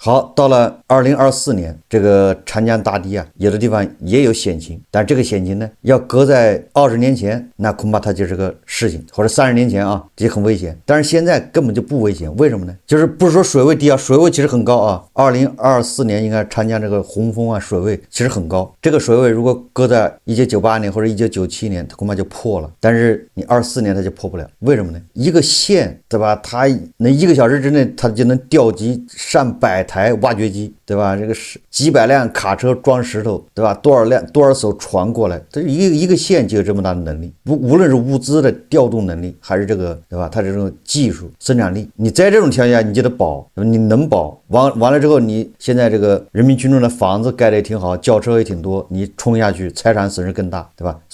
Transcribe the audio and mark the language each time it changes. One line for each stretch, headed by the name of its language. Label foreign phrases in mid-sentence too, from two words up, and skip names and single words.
Chinese: 好，到了2024年，这个长江大堤啊，有的地方也有险情，但这个险情呢，要搁在20年前，那恐怕它就是个事情，或者30年前啊，这很危险。但是现在根本就不危险，为什么呢？就是不是说水位低啊，水位其实很高啊。2024年应该长江这个洪峰啊，水位其實很高。這個水位如果擱在1998年或者1997年，它恐怕就破了。但是你24年它就破不了，為什麼呢？一個縣，對吧？它能1個小時之內，它就能調集上百台挖掘機，對吧？這個是幾百輛卡車裝石頭，對吧？多少艘船過來，這一個縣就有這麼大的能力，無論是物資的調動能力，還是這個，對吧？它這種技術生產力，你在這種條件下你就得保，你能保，完了之後，你現在這個人民群眾的房子蓋得也挺好，轎車也挺多，你衝下去財產損失更大，對吧？